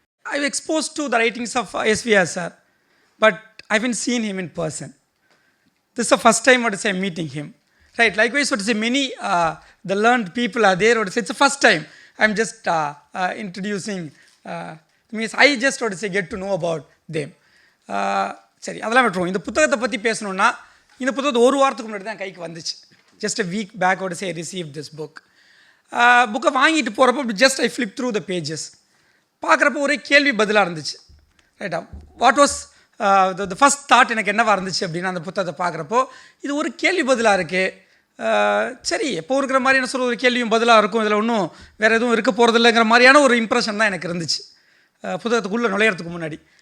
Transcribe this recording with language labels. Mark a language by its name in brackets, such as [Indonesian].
[English] I've exposed to the writings of SVR sir, but I haven't seen him in person. This is the first time what to say meeting him. Right, likewise what to say many the learned people are there, what to say it's the first time I'm just introducing means I just what to say get to know about them. [Tamil] சரி அதெல்லாம் விட்டுருவோம். இந்த புத்தகத்தை பற்றி பேசணுன்னா இந்த புத்தகத்தை ஒரு வாரத்துக்கு முன்னாடி தான் கைக்கு வந்துச்சு. [English] Just a week back what to say I received this book. [Tamil] புக்கை வாங்கிட்டு போகிறப்போ [English] just I flip through the pages [Tamil] பார்க்குறப்போ ஒரே கேள்வி பதிலாக இருந்துச்சு. [English] ரைட்டா, what was the first thought [Tamil] எனக்கு என்னவாக இருந்துச்சு அப்படின்னா அந்த புத்தகத்தை பார்க்குறப்போ இது ஒரு கேள்வி பதிலாக இருக்குது. சரி எப்போ இருக்கிற மாதிரி என்ன சொல்ல ஒரு கேள்வியும் பதிலாக இருக்கும், இதில் ஒன்றும் வேறு எதுவும் இருக்க போகிறதில்லைங்கிற மாதிரியான ஒரு இம்ப்ரெஷன் தான் எனக்கு இருந்துச்சு புத்தகத்துக்குள்ளே நுழையிறதுக்கு முன்னாடி.